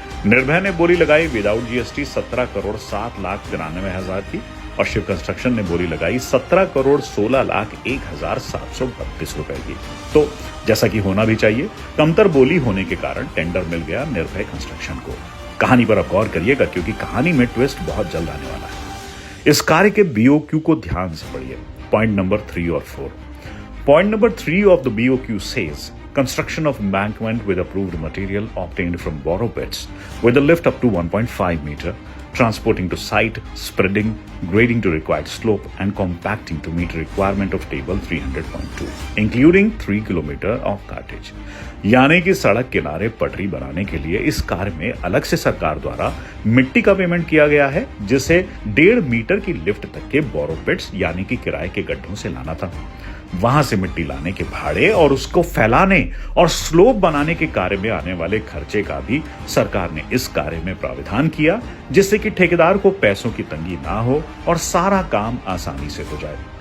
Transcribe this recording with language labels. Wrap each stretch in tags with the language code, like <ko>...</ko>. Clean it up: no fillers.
<hi>निर्भय ने बोली लगाई विदाउट जीएसटी 17,07,93,000 की और शिव कंस्ट्रक्शन ने बोली लगाई 17,16,01,732 रुपए की। तो जैसा कि होना भी चाहिए, कमतर बोली होने के कारण टेंडर मिल गया निर्भय कंस्ट्रक्शन को। कहानी पर अब गौर करिएगा, क्योंकि कहानी में ट्विस्ट बहुत जल्द आने वाला है। इस कार्य के बीओक्यू को ध्यान से पढ़िए, पॉइंट नंबर 3 और 4।</hi> <en>Point number 3 of the BOQ says, construction of embankment with approved material obtained from borrow pits with a lift up to 1.5 meter, transporting to site, spreading, grading to required slope and compacting to meet requirement of table 300.2, including 3 kilometer of cartage।</en> <hi>यानी कि सड़क किनारे पटरी बनाने के लिए इस कार्य में अलग से सरकार द्वारा मिट्टी का पेमेंट किया गया है, जिसे 1.5 मीटर की लिफ्ट तक के बोरो पिट्स यानी कि किराए के गड्ढों से लाना था। वहां से मिट्टी लाने के भाड़े और उसको फैलाने और स्लोप बनाने के कार्य में आने वाले खर्चे का भी सरकार ने इस कार्य में प्राविधान किया, जिससे कि ठेकेदार को पैसों की तंगी ना हो और सारा काम आसानी से हो जाए।</hi>